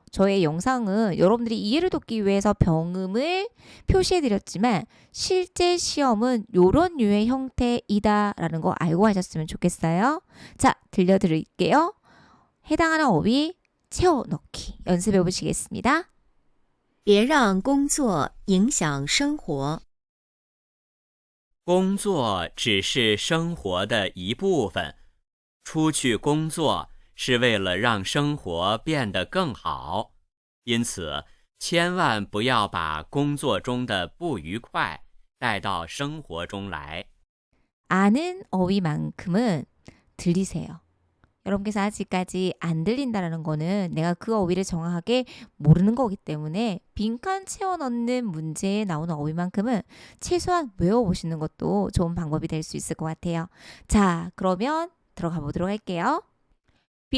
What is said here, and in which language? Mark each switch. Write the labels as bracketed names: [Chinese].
[Korean] 저의 영상은 여러분들이 이해를 돕기 위해서 병음을 표시해 드렸지만 실제 시험은 이런 류의 형태이다라는 거 알고 하셨으면 좋겠어요. 자, 들려드릴게요. 해당하는 어휘 채워넣기 연습해 보시겠습니다. [Chinese] 别让工作影响生活。工作只是生活的一部分，出去工作是为了让生活变得更好，因此千万不要把工作中的不愉快带到生活中来。 [Korean] 아는 어휘만큼은 들리세요. 여러분께서 아직까지 안 들린다는 거는 내가 그 어휘를 정확하게 모르는 거기 때문에 빈칸 채워넣는 문제에 나오는 어휘만큼은 최소한 외워보시는 것도 좋은 방법이 될 수 있을 것 같아요. 자, 그러면 들어가 보도록 할게요. 别